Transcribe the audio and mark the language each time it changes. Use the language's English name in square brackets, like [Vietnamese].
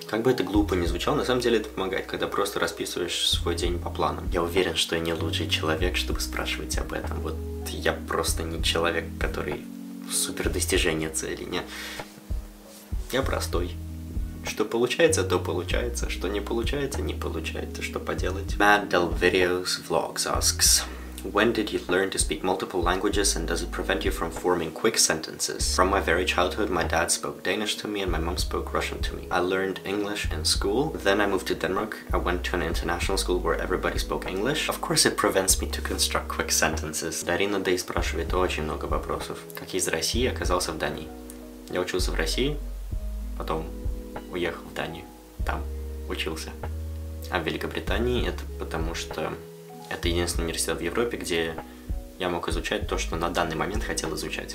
[Russian] Как бы это глупо ни звучало, на самом деле это помогает, когда просто расписываешь свой день по планам. Я уверен, что я не лучший человек, чтобы спрашивать об этом. Вот я просто не человек, который супер достижение цели. Не. Я простой. Что получается, то получается. Что не получается, не получается. Что поделать? [English] Mad Del Videos Vlogs asks, when did you learn to speak multiple languages and does it prevent you from forming quick sentences? From my very childhood, my dad spoke Danish to me and my mom spoke Russian to me. I learned English in school. Then I moved to Denmark. I went to an international school where everybody spoke English. Of course, it prevents me to construct quick sentences. [Russian] Дарина Дэй спрашивает очень много вопросов. Как из России оказался в Дании? Я учился в России, потом уехал в Данию, там учился. А в Великобритании это потому что это единственный университет в Европе, где я мог изучать то, что на данный момент хотел изучать.